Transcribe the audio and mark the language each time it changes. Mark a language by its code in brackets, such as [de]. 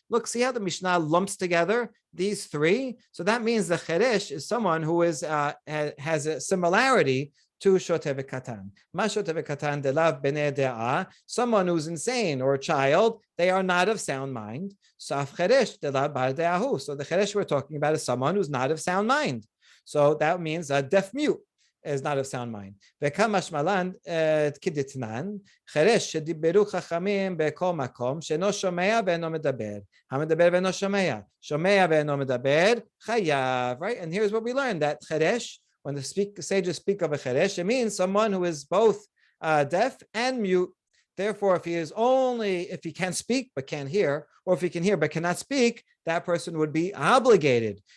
[en] Look, see how the Mishnah lumps together these three? So that means the cheresh is someone who is has a similarity to shote v'katan. [arc] Ma shote v'katan delav b'nei de'ah. [en] Someone who's insane or a child, they are not of sound mind. [arc] Saf cheresh delav bar de'ahu. [en] So the cheresh we're talking about is someone who's not of sound mind. So that means a deaf mute is not of sound mind. [he] וכמשמען כדתנן, חירש שדיברו חכמים בכל מקום, שאינו שומע ואינו מדבר. המדבר ואינו שומע. שומע ואינו מדבר, חייב. [en] Right? And here's what we learned, that חירש, when the sages speak of a חירש, it means someone who is both deaf and mute. Therefore, if he can speak but can't hear, or if he can hear but cannot speak, that person would be obligated.